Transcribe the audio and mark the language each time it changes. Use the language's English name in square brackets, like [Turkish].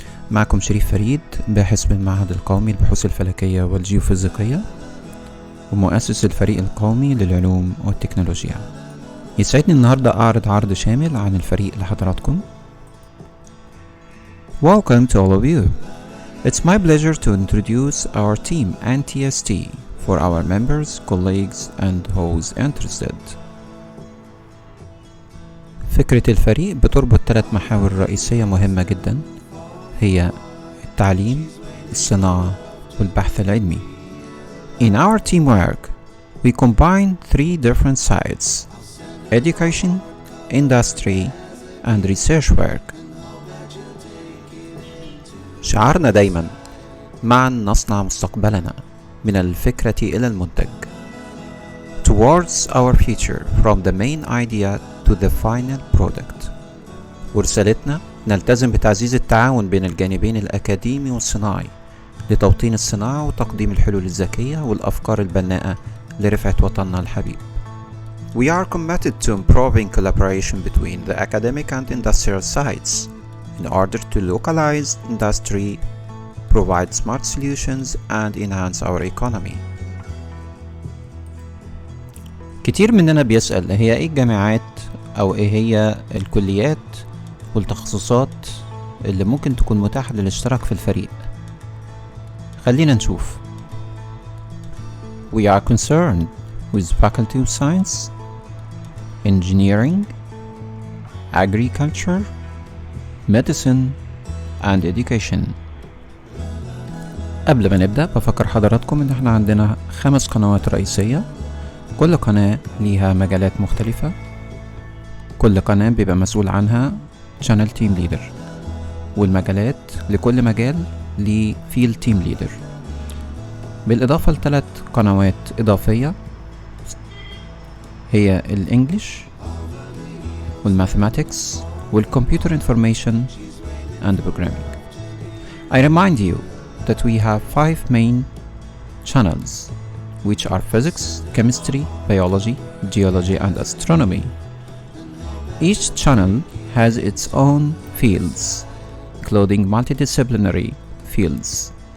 [Arabic] معكم شريف فريد، باحث بالمعهد القومي للبحوث الفلكية والجيوفيزيقية ومؤسس الفريق القومي للعلوم والتكنولوجيا. يسعدني النهاردة أعرض عرض شامل عن الفريق لحضراتكم. [English] Welcome to all of you. It's my pleasure to introduce our team NTST for our members, colleagues and those interested. [Arabic] فكرة الفريق بتربط 3 محاور رئيسية مهمة جدا، هي التعليم، الصناعة والبحث العلمي. [English] In our teamwork, we combine 3 different sides: education, industry and research work. [Arabic] شعارنا دايما معا نصنع مستقبلنا، من الفكرة إلى المنتج. [English] Towards our future, from the main idea to the final product. [Arabic] ورسالتنا نلتزم بتعزيز التعاون بين الجانبين الأكاديمي والصناعي لتوطين الصناعة وتقديم الحلول الذكية والأفكار البناءة لرفعة وطننا الحبيب. [English] We are committed to improving collaboration between the academic and industrial sides in order to localize industry, provide smart solutions and enhance our economy. [Arabic] كتير مننا بيسأل هي ايه الجامعات او ايه هي الكليات والتخصصات اللي ممكن تكون متاحة للاشتراك في الفريق. خلينا نشوف. [English] We are concerned with Faculty of Science, Engineering, Agriculture, Medicine and Education. [Arabic] قبل ما نبدأ بفكر حضراتكم ان احنا عندنا 5 قنوات رئيسية، كل قناة ليها مجالات مختلفة، كل قناة بيبقى مسؤول عنها Channel Team Leader، والمجالات لكل مجال ليه Field Team Leader، بالإضافة ل3 قنوات إضافية هي الإنجليش والماثماتكس والكمبيوتر انفورميشن [English] and programming. I remind you that we have 5 main channels, which are physics, chemistry, biology, geology and astronomy. Each channel has its own fields, including multidisciplinary fields.